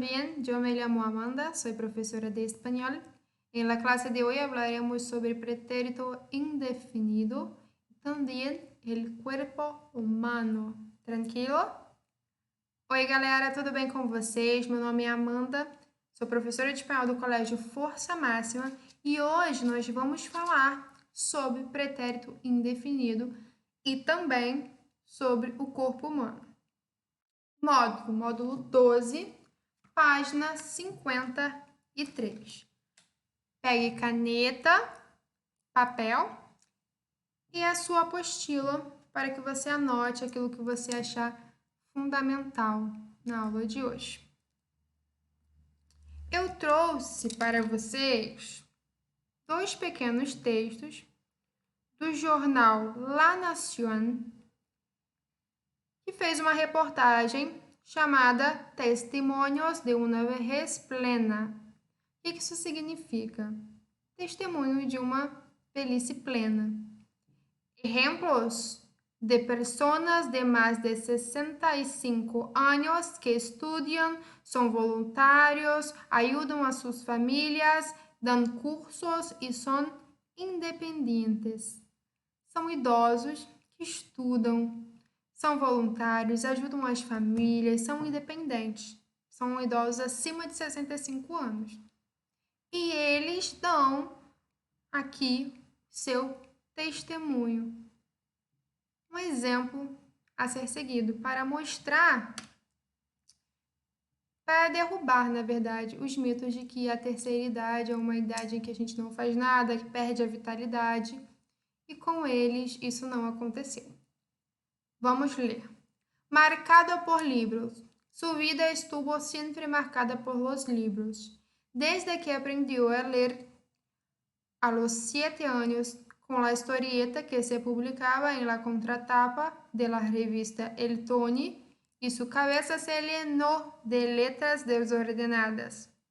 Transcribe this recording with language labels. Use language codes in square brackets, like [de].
[es] Bien, yo me llamo Amanda, soy profesora de español. En la clase de hoy hablaremos sobre pretérito indefinido y también el cuerpo humano. Tranquilo? [pt] Oi, galera, tudo bem com vocês? Meu nome é Amanda, sou professora de espanhol do Colégio Força Máxima e hoje nós vamos falar sobre pretérito indefinido e também sobre o corpo humano. Módulo 12, página 53. Pegue caneta, papel e a sua apostila para que você anote aquilo que você achar fundamental na aula de hoje. Eu trouxe para vocês dois pequenos textos do jornal La Nación, que fez uma reportagem chamada Testimônios de uma vejez plena. O que isso significa? Testemunho de uma velhice plena. [es] Ejemplos de personas de más de 65 años que estudian, son voluntarios, ayudan a sus familias, dan cursos e son independientes. [pt] São idosos que estudam, são voluntários, ajudam as famílias, são independentes. São idosos acima de 65 anos. E eles dão aqui seu testemunho. Um exemplo a ser seguido para mostrar, para derrubar, na verdade, os mitos de que a terceira idade é uma idade em que a gente não faz nada, que perde a vitalidade. E com eles isso não aconteceu. Vamos ler. [es] Marcado por libros. Su vida estuvo siempre marcada por los libros. Desde que aprendió a leer a los 7 años con la historieta que se publicaba en la contratapa de la revista El Tony y su cabeza se llenó de letras desordenadas.